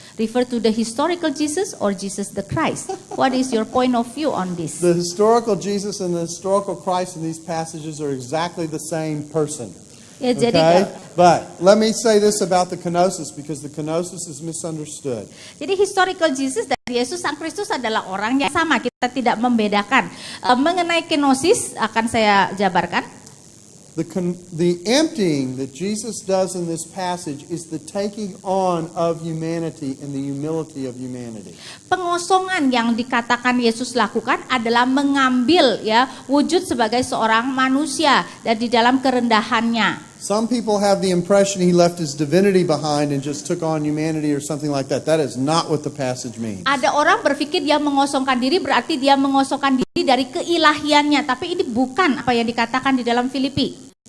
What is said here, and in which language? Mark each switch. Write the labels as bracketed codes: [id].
[en] Refer to the historical Jesus or Jesus the Christ? What is your point of view on this? The historical Jesus and the historical Christ in these passages are exactly the same person. [id] Ya, jadi [en] Okay? But let me say this about the kenosis because the kenosis is misunderstood. [id] Jadi historical Jesus dan Yesus Sang Kristus adalah orang yang sama, kita tidak membedakan. Mengenai kenosis akan saya jabarkan. [en] The emptying that Jesus does in this passage is the taking on of humanity and the humility of humanity. [id] Pengosongan yang dikatakan Yesus lakukan adalah mengambil ya wujud sebagai seorang manusia dan di dalam kerendahannya. [en] Some people have the impression he left his divinity behind and just took on humanity or something like that. That is not what the passage means. [id] Ada orang berpikir dia mengosongkan diri berarti dia mengosongkan diri dari keilahiannya, tapi ini bukan apa yang dikatakan di dalam Filipi.